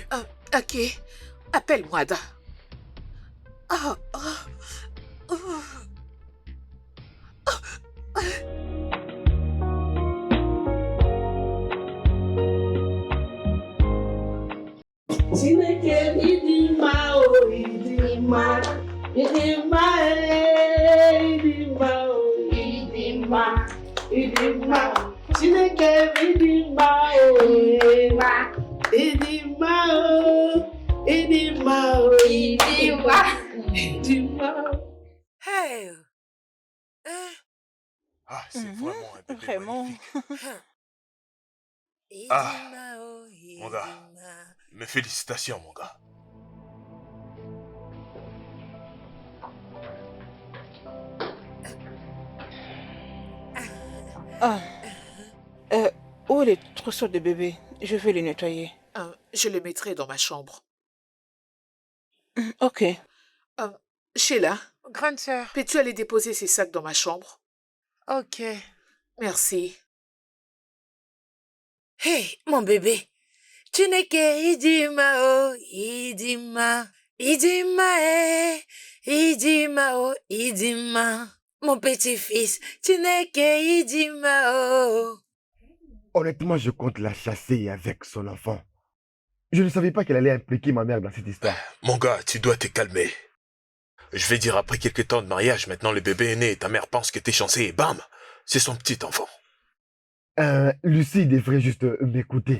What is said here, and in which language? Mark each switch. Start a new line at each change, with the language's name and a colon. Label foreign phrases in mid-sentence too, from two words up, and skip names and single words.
French: Ok. Appelle-moi, Ada. Ah, ah, ah.
Igbo: Chineke ịdị mma o ịdị mma ịdị mma ịdị mma o ịdị mma ịdị mma Chineke ịdị mma o ịdị mma o ịdị mma o ịdị mma.
French: Hey! Ah, c'est vraiment un bébé Vraiment. magnifique. Mon gars, mes félicitations, mon gars. Ah. Où est le trousseau de bébé? Je vais le nettoyer. Je le mettrai dans ma chambre. Ok. Sheila, Grande sœur. peux-tu aller déposer ces sacs dans ma chambre? Ok. Merci. Hey, mon bébé.
Igbo: Chineke idima o idima. Idima idima o idima.
French: Mon petit-fils,
Igbo: Chineke idima o.
French: Honnêtement, je compte la chasser avec son enfant. Je ne savais pas qu'elle allait impliquer ma mère dans cette histoire. Mon gars, tu dois te calmer. Je vais dire, après quelques temps de mariage, maintenant le bébé est né et ta mère pense que t'es chancé et bam, c'est son petit enfant. Lucie devrait juste m'écouter.